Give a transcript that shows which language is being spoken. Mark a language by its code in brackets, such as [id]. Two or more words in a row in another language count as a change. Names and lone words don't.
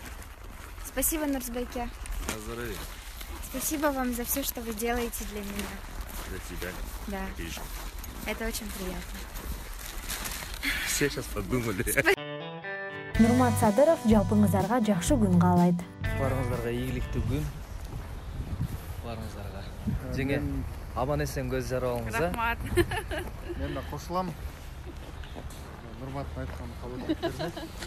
[ru] Спасибо, Нурсбеке. Спасибо вам за все, что вы делаете для меня. Для тебя? Да. Отлично. Это очень приятно. Все сейчас подумали. [ky] Нурмат Садыров жалпыңыздарга жакшы күн каалайт. Барыңыздарга ийгиликтүү күн. Барыңыздарга. Жеңе аман эсен көз жарып алыңыз, а? Рахмат. Мен да кошулам. Нурматтын айтканын кабыл этип